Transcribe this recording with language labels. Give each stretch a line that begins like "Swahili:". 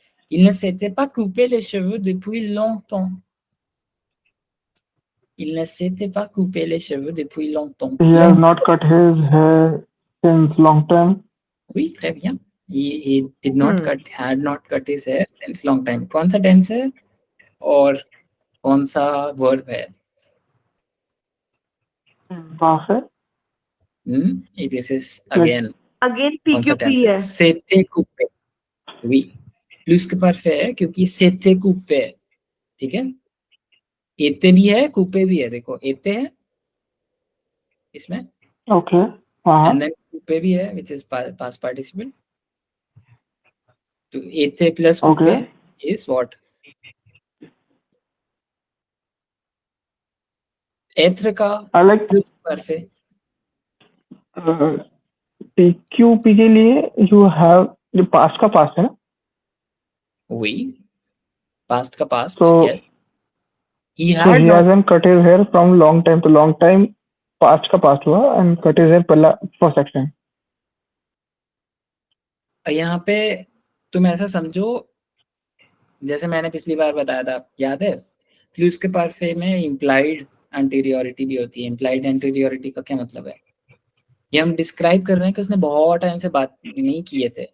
French: Il ne s'était pas coupé les cheveux depuis longtemps. Il ne s'était pas coupé les cheveux depuis longtemps.
English: He has not cut his hair since long time.
French: Oui, très bien.
English: He did not had not cut his hair since long time.
Hindi: कौन सा tense है और कौन सा verb है?
English: Perfect. This is again again
Hindi: कौन सा
French: PQP
Hindi: tense है? है
French: S'était coupé. Oui. Plus que parfait
Hindi: है क्योंकि
French: s'était coupé.
Hindi: ठीक है? एते भी है, coupé भी है. देखो, एते है इसमें.
English: Okay. And then coupé
Hindi: भी है,
English: which is past participle.
Hindi: तो एते plus coupé
English: Okay. is what?
Hindi: Être का
English: I like plus perfect.
Hindi: PQP के लिए
English: you have
Hindi: जो past का past है ना?
French: Oui.
English: Past का past. So Yes. He so had he not. hasn't cut his hair from long time to long time. Past का past
Hindi: हुआ
English: and cut his hair पहला for second.
Hindi: यहाँ पे तुम ऐसा समझो जैसे मैंने पिछली बार बताया था, याद है? प्लस के परफे में इम्प्लाइड एंटीरियरिटी भी होती है. इम्प्लाइड एंटीरियरिटी का क्या मतलब है? ये हम डिस्क्राइब कर रहे हैं कि उसने बहुत टाइम से बात नहीं किए थे.